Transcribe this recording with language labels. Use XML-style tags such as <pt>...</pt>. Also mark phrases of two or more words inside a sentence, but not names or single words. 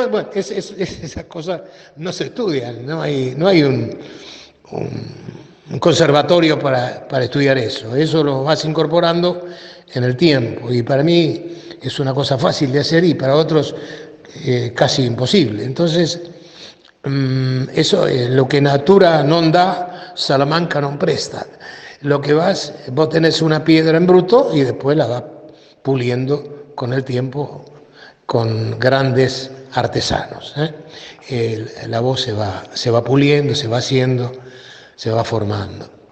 <es>Bueno, esas cosas no se estudian, no hay un conservatorio para estudiar eso. Eso lo vas incorporando en el tiempo, y para mí es una cosa fácil de hacer y para otros casi imposible. Entonces, eso es lo que</es> <it>natura non dà, Salamanca non presta.</it> <es>Lo que vos tenés una piedra en bruto y después la vas puliendo con el tiempo con grandes artesanos. La voz se va puliendo, se va haciendo, se va formando.</es>